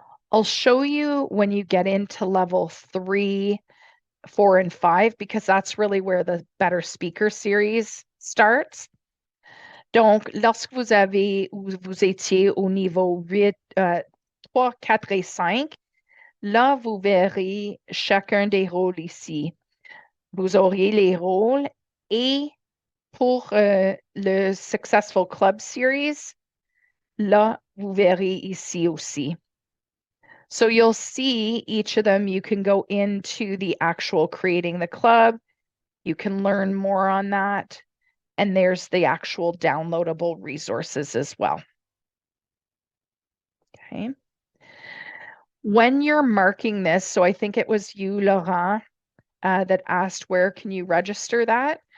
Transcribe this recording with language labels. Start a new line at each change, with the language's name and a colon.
English: I'll show you when you get into level 3, 4, and 5, because that's really where the Better Speaker series starts.
French: Donc, lorsque vous étiez au niveau 8, 3, 4 et 5, là, vous verrez chacun des rôles ici. Vous auriez les rôles et pour le Successful Club Series, là, vous verrez ici aussi.
English: So you'll see each of them. You can go into the actual creating the club. You can learn more on that. And there's the actual downloadable resources as well. Okay. When you're marking this, so I think it was you, Laurent, that asked where can you register that?